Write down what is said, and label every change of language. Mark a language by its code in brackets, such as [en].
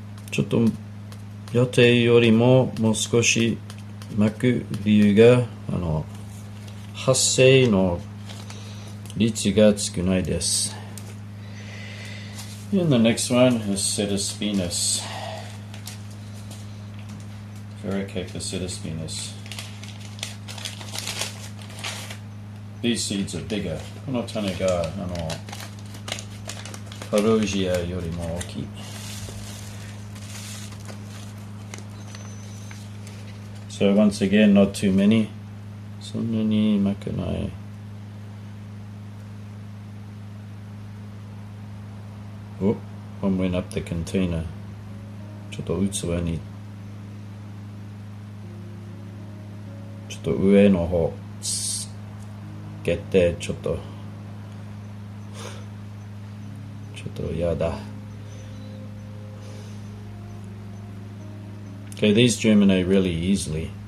[ja] ちょっと予定よりももう少し巻く理由が発生の率が少ないです。 [en] And the next one is Cetispinus. Verocactus cetispinus. These seeds are bigger. [ja] この種がパロジアよりも大きい。 [en] So once again, not too many. [ja] そんなに巻かない。 [en] Oh, one went up the container. [ja] ちょっと器にちょっと上の方つけてちょっとやだ。 [en] Okay, these germinate really easily.